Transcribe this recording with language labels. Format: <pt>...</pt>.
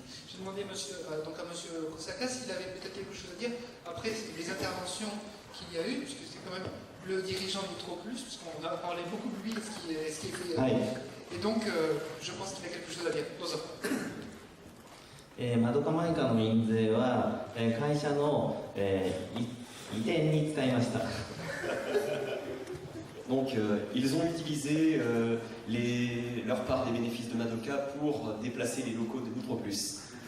<fr>J'ai demandé à monsieur Kosaka s'il avait peut-être quelque chose à dire après les interventions qu'il y a eu, puisque c'est quand même le dirigeant Nitro Plus, puisqu'on a parlé beaucoup de lui, ce qui est fait. Et donc, je pense qu'il a quelque chose à dire.</fr> <ja>どうぞ。マドカマイカの印税は会社の移転に使いました。</ja> <fr>Donc, ils ont utilisé leur part des bénéfices de Madoka pour déplacer les locaux de Nitro Plus.</fr>